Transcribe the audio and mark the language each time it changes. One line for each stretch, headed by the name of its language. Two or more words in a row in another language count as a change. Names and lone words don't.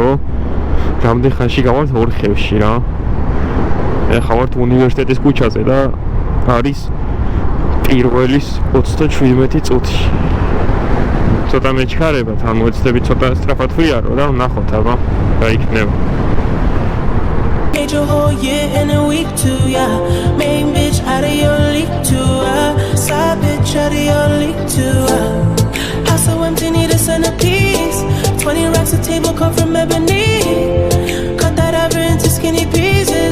Georgian: რამდენ ხანში გავართ ორხევში რა. ახლა ვართ უნივერსიტეტის ქუჩაზე და არის პირველის 37 წუთში. ცოტა მეჩქარებათ, ანუ ეცდებით ცოტა სწრაფად ვიარო და ვნახოთ აბა რა იქნება.
English: Your whole year in a week too, yeah. Main bitch out of your league too, side bitch out of your league too, House so empty, need a centerpiece. 20 racks a table come from ebony. Cut that ever into skinny pieces.